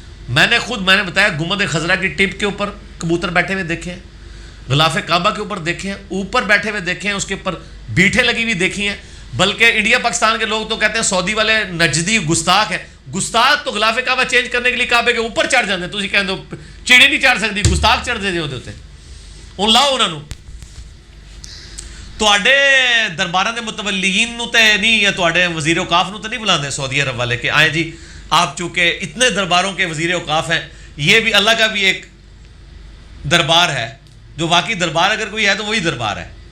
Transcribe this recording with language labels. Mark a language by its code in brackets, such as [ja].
[ur] میں نے بتایا گنبد خضرا کی ٹپ کے اوپر کبوتر بیٹھے ہوئے دیکھے ہیں، غلاف کعبہ کے اوپر دیکھے ہیں، اوپر بیٹھے ہوئے دیکھے ہیں، اس کے اوپر بیٹھے لگی ہوئی دیکھی ہیں. بلکہ انڈیا پاکستان کے لوگ تو کہتے ہیں سعودی والے نجدی گستاخ ہیں. گستاخ تو غلاف کعبہ چینج کرنے کے لیے کعبے کے اوپر چڑھ جاتے ہیں. [pa] تسی کہندے ہو چڑی نہیں چڑھ سکتی، گستاخ چڑھ دے ہوتے ہوں. لاؤ انہوں نے تواڈے درباراں دے متولیین نو تے نہیں، یا تواڈے وزیر اوقاف نو تے نہیں بلاندے [ur] سعودی عرب والے کہ آئیں جی آپ چونکہ اتنے درباروں کے وزیر اوقاف ہیں، یہ بھی اللہ کا بھی ایک دربار ہے جو واقعی دربار اگر کوئی ہے تو وہی دربار ہے.